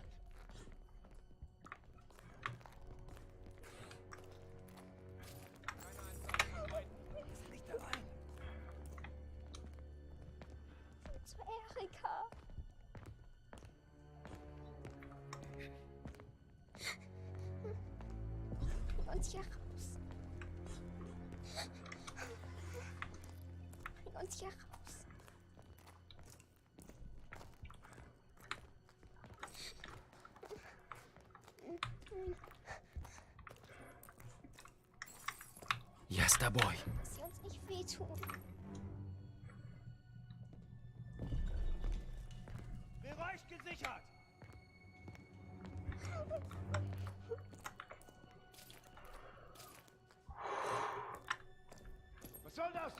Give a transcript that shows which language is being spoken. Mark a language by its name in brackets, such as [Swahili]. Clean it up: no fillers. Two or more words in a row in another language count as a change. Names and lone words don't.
[German] Zu Erika. Bring uns hier raus. Bring uns hier raus. [Russian] Я с тобой. [German] Dass sie uns nicht wehtun. Bereich gesichert! Was soll das?